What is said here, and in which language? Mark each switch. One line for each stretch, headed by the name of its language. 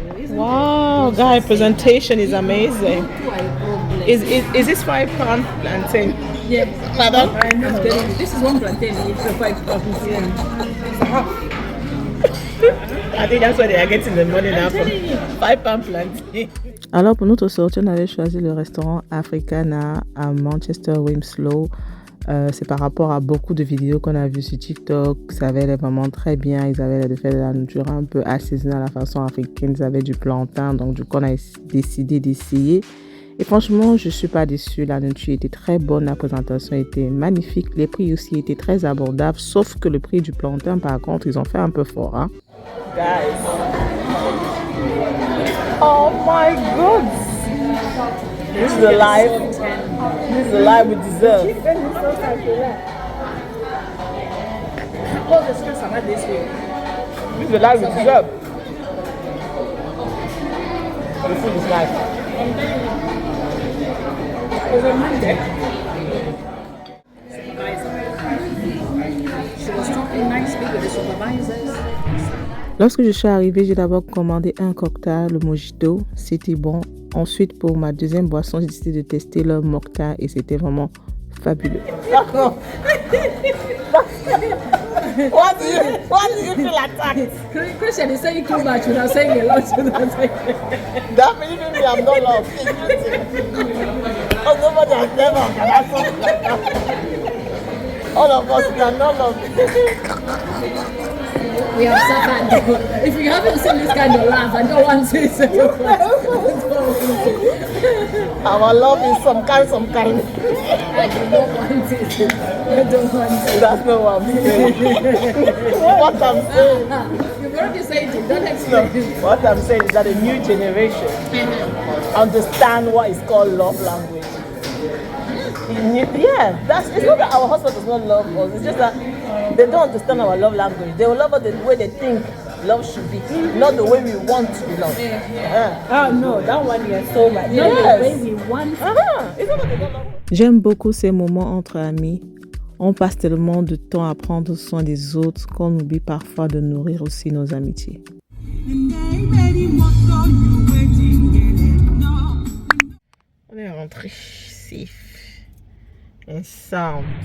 English: Wow, guy, presentation is amazing. Is this £5 plantain? Yes. Madam? I know. This is one plantain. It's a 5 plantain. I think that's why they are getting the money now from £5 plantain.
French: Alors pour notre sortie, on avait choisi le restaurant Africana à Manchester Winslow. C'est par rapport à beaucoup de vidéos qu'on a vues sur TikTok. Ça avait l'air vraiment très bien. Ils avaient l'air de faire de la nourriture un peu assaisonnée à la façon africaine. Ils avaient du plantain. Donc du coup, on a décidé d'essayer. Et franchement, je suis pas déçue. La nourriture était très bonne, la présentation était magnifique, les prix aussi étaient très abordables, sauf que le prix du plantain, par contre, ils ont fait un peu fort. Hein? Guys.
English: Oh my God. This is the life. This is the life we deserve. This is the life we deserve. The food is nice. She was talking nicely with the supervisors.
French: Lorsque je suis arrivée, j'ai d'abord commandé un cocktail, le mojito. C'était bon. Ensuite, pour ma deuxième boisson, j'ai décidé de tester leur mocktail et c'était vraiment fabuleux.
English: What do you feel attacked? Christian is saying too much without saying a lot. That means maybe I'm not loved. Oh, nobody has never organized something like that. All of us, we are not loved. We have suffered. If you haven't seen this kind of laugh, I don't want to say so. Our love is some kind. I don't want it. I don't want it. That's not what I'm saying. What I'm saying. You've already said it. Don't explain. What I'm saying is that the new generation understand what is called love language. Yeah, it's not that our husband does not love us. It's just that they don't understand our love language. They will love us the way they think love should be, not the way we want to be loved. Oh no, that one you are so right. Not the way we want. It's not that they don't love us.
French: J'aime beaucoup ces moments entre amis. On passe tellement de temps à prendre soin des autres qu'on oublie parfois de nourrir aussi nos amitiés. On est rentré
English: safe and sound.